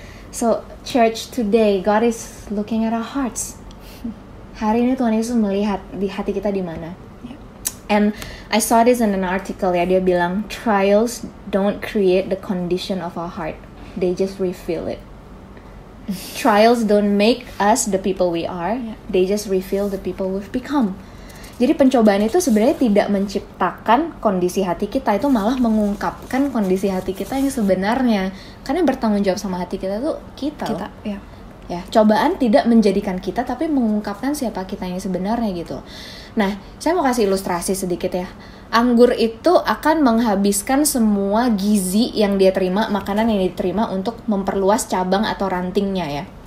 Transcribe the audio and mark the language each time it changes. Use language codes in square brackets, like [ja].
[en] So church, today God is looking at our hearts. [id] Hari ini Tuhan Yesus melihat di hati kita di mana. [en] And I saw this in an article [id] ya, dia bilang [en] trials don't create the condition of our heart, they just reveal it. Trials don't make us the people we are, they just reveal the people we've become. [id] Jadi pencobaan itu sebenarnya tidak menciptakan kondisi hati kita, itu malah mengungkapkan kondisi hati kita yang sebenarnya. Karena bertanggung jawab sama hati kita tuh kita. Ya, cobaan tidak menjadikan kita, tapi mengungkapkan siapa kita yang sebenarnya gitu. Nah, saya mau kasih ilustrasi sedikit ya. Anggur itu akan menghabiskan semua gizi yang dia terima, makanan yang diterima untuk memperluas cabang atau rantingnya ya.